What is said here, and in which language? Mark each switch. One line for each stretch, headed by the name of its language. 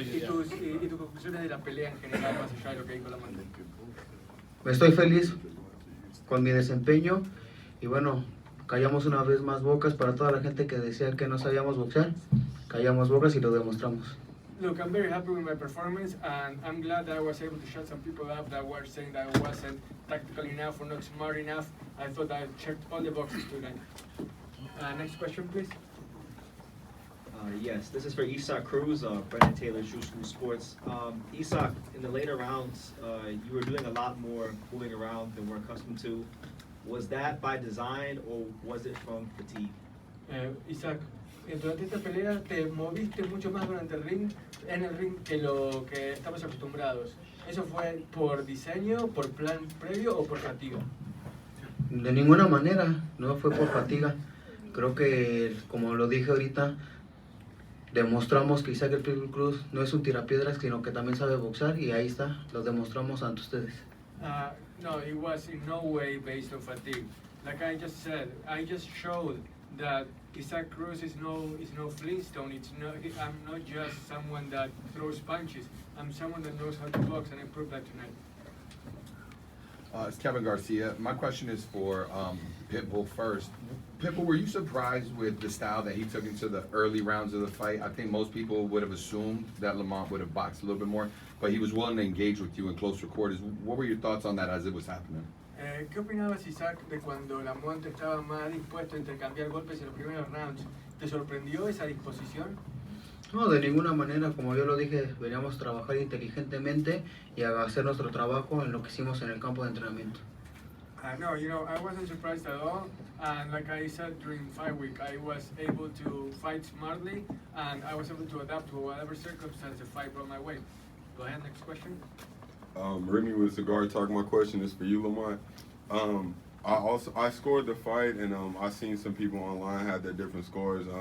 Spanish: Y tus conclusiones de la pelea en general, más allá de lo que dijo Lamont. Estoy feliz con mi desempeño y bueno, callamos una vez más bocas para toda la gente que decía que no sabíamos boxear. Callamos bocas y lo demostramos.
English: Look, I'm very happy with my performance, and I'm glad that I was able to shut some people up that were saying that I wasn't tactical enough or not smart enough. I thought I checked all the boxes tonight. Next question, please. Yes, this is for Isak Cruz, Brendan Taylor, True School Sports. Isak, in the later rounds, you were doing a lot more moving around than we're accustomed to. Was that by design or was it from fatigue?
Spanish: Isaac, durante esta pelea te moviste mucho más durante el ring, en el ring, que lo que estamos acostumbrados. ¿Eso fue por diseño, por plan previo o por fatiga? De ninguna manera, no fue por fatiga. Creo que, como lo dije ahorita, demostramos que Isaac el Pitbull Cruz no es un tirapiedras, sino que también sabe boxear, y ahí está, lo demostramos ante ustedes.
English: No, it was in no way based on fatigue. Like I just said, I just showed that Isaac Cruz is no Flintstone. I'm not just someone that throws punches. I'm someone that knows how to box, and I proved that tonight. It's Kevin Garcia. My question is for Pitbull first. Pitbull, were you surprised with the style that he took into the early rounds of the fight? I think most people would have assumed that Lamont would have boxed a little bit more, but he was willing to engage with you in closer quarters. What were your thoughts on that as it was happening?
Spanish: ¿Qué opinabas, Isaac, de cuando Lamont estaba más dispuesto a intercambiar golpes en los primeros rounds? ¿Te sorprendió esa disposición? No, de ninguna manera, como yo lo dije, veníamos a trabajar inteligentemente y a hacer nuestro trabajo en lo que hicimos en el campo de entrenamiento.
English: No, I wasn't surprised at all. And like I said during fight week, I was able to fight smartly, and I was able to adapt to whatever circumstance the fight brought my way. Go ahead, next question. Remy with Cigar Talk. My question is for you, Lamont. I scored the fight, and I seen some people online had their different scores.